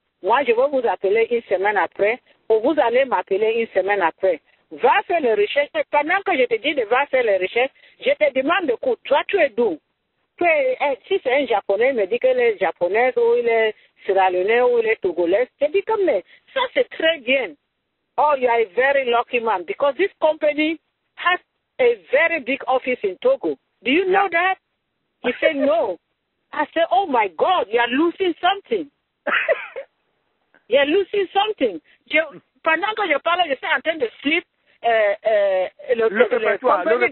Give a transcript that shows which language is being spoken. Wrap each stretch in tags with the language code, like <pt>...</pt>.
<fr>Moi, je vais vous appeler une semaine après. Ou vous allez m'appeler une semaine après. Va faire les recherches. Et pendant que je te dis de va faire les recherches, je te demande de quoi. Toi, tu es d'où? Si c'est un Japonais, il me dit qu'il est japonais, ou il est sierra-léonais, ou il est togolais. Je dis comme ça, c'est très bien.</fr> <en>Oh, you are a very lucky man because this company has a very big office in Togo. Do you know that? He said no. I said, oh my God, you are losing something. You are losing something.</en> <fr>Pendant que je parle, je suis en train de slip le répertoire.</fr>